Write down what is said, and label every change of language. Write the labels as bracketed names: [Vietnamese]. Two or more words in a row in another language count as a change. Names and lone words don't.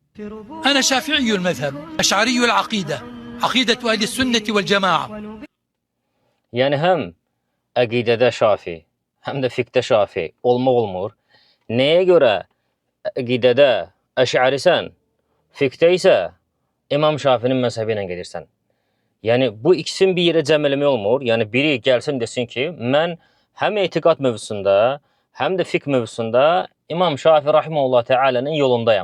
[Arabic] أنا شافعي المذهب أشعري العقيدة عقيدة أهل السنة والجماعة. [Azerbaijani] Yəni həm əqidədə şafi, həm də fiqdə şafi olmaq olmur. Nəyə görə əqidədə əşərisən, fiqdə isə İmam Şafinin məzhəbi ilə gedirsən? Yəni bu ikisini bir yerə cəm eləmək olmur. Yəni biri gəlsin desin ki, mən həm etiqad mövzusunda, həm də fiqh mövzusunda İmam Şafi rahimehullah təalanın yolundayam.